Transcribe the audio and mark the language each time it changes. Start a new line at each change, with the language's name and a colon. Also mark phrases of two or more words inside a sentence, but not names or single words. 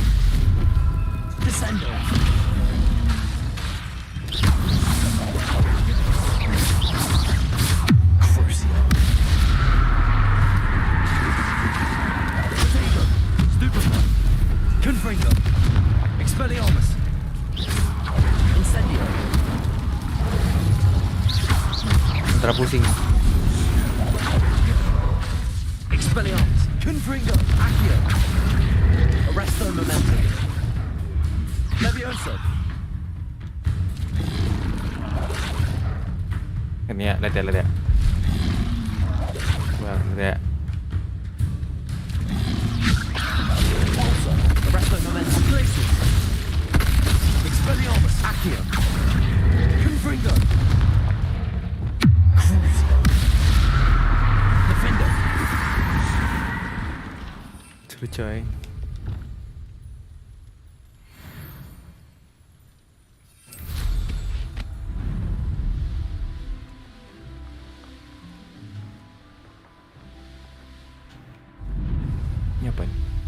Indonesian: Descendo. Crucio. Defendo. Stupefy. Confringo. Expelliarmus. Incendio. Antara pusing. Expelliarmus. Confringo. Accio. Arresto momentum. Levioso. Kan ya, lihat ya. Wah, lihat ya. Arresto momentum. Glacius. Expelliarmus. Accio. Confringo. Defender. Seru coy. Ini apa ini?